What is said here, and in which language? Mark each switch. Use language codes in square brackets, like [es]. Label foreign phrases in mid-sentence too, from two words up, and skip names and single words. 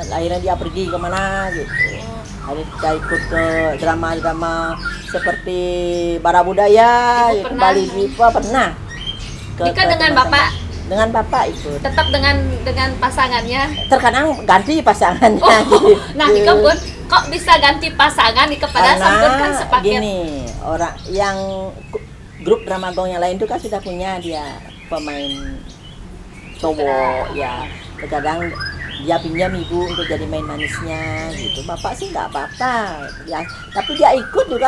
[id] Akhirnya dia pergi kemana gitu. Akhirnya kita ikut ke drama-drama seperti Bara Budaya, Ibu pernah? Bali Diva pernah. Nika dengan Bapak? Dengan Bapak ikut. Tetap dengan pasangannya. Terkadang ganti pasangannya. Oh, nah gitu. Nika pun kok bisa ganti pasangan [ban] Nika pada sampun [id] kan sepaket. Gini, orang yang grup drama gong yang lain itu kan sudah punya dia pemain cowok ya. Terkadang dia pinjam ibu untuk jadi main manisnya gitu. Bapak sih nggak apa-apa ya, tapi dia ikut juga.